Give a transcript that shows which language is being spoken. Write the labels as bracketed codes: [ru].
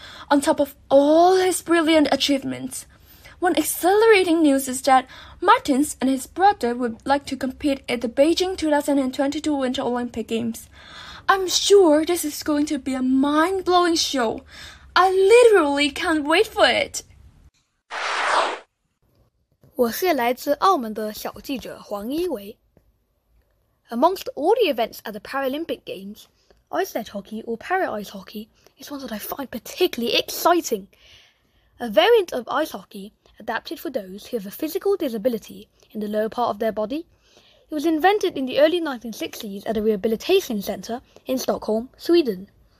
[en] On top of all his brilliant achievements, one exhilarating news is that Martins and his brother would like to compete at the Beijing 2022 Winter Olympic Games. I'm sure this is going to be a mind-blowing show. I literally can't wait for it. [zh] 我是来自澳门的小记者黄一维。 [en] Amongst all the events at the Paralympic Games, ice net hockey or para-ice hockey is one that I find particularly exciting. A variant of ice hockey adapted for those who have a physical disability in the lower part of their body. It was invented in the early 1960s at a rehabilitation centre in Stockholm, Sweden.